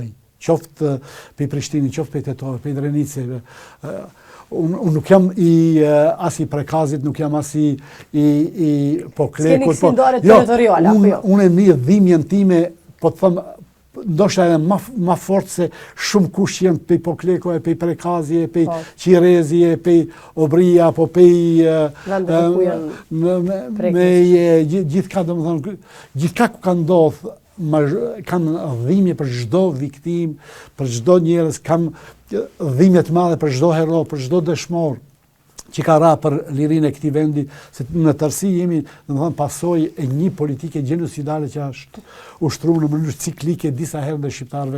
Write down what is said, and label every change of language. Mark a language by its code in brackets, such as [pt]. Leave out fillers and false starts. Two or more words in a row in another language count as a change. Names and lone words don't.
[sq] Qoftë pe Prishtinë, qoftë pe Tetove, pe Dreniceve. Unë nuk jam as i Prekazit, nuk jam as i Poklekut. S'keni kësindore territoriale, apo jo? Unë e një dhimjen time, po të thëmë, ndoshta edhe ma fort se shumë kush jenë pe Poklekove, pe Prekazje, pe Qirezje, pe Obria, apo pe gjithka, domethënë, gjithka ku ka ndodhë, kam dhimje për çdo viktim, për çdo njerëz, kam dhimje të madhe për çdo hero, për çdo dëshmor që ka ra për lirinë e këtij vendi, se në tërësi jemi, domethënë, pasojë e një politike gjenocidale që është ushtruar në mënyrë ciklike disa herë ndaj shqiptarëve.